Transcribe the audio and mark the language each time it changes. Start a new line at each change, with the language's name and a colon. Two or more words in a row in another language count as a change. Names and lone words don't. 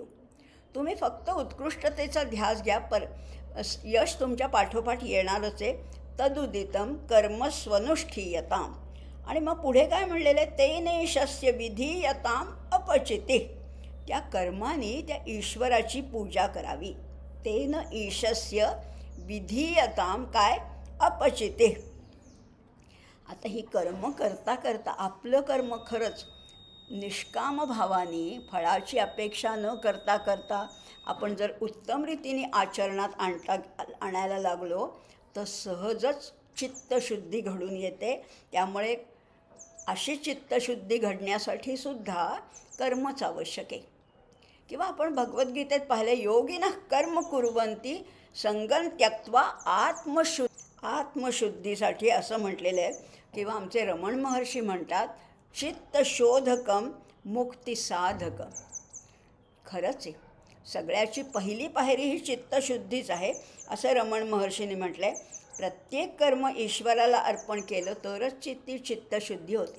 Marathi: तुम्ही फक्त उत्कृष्टतेचा ध्यास घ्या, यश तुमच्या पाठोपाठ येणारच आहे.
Sanskrit: तदुदितम कर्मस्वनुष्ठीयतां.
Marathi: आणि मग पुढे काय म्हणलेलं आहे?
Sanskrit: तेनेशस्य विधीयतां अपचिते.
Marathi: त्या कर्माने त्या ईश्वराची पूजा करावी.
Sanskrit: तेन ईशस्य विधीयतां काय? अपचिते.
Marathi: आता ही कर्म करता करता आपलं कर्म खरंच निष्काम भावाने फळाची अपेक्षा न करता करता आपण जर उत्तम रीतीने आचरणात आणायला लागलो तर सहजच चित्तशुद्धी घडून येते. त्यामुळे अशी चित्तशुद्धी घडण्यासाठी सुद्धा कर्मच आवश्यक आहे. किंवा आपण भगवद्गीतेत पाहिले,
Sanskrit: योगिनः कर्म कुर्वन्ति संगं त्यक्त्वा
Marathi: आत्मशुद्धीसाठी असं म्हटलेलं आहे. किंवा आमचे रमण महर्षी म्हणतात,
Sanskrit: चित्तशोधकम मुक्तिसाधकम.
Marathi: खरंच आहे, सगळ्याची पहिली पायरी ही चित्तशुद्धीच आहे असं रमण महर्षींनी म्हटलं आहे. प्रत्येक कर्म ईश्वराला अर्पण केलं तरच ती चित्तशुद्धी होते.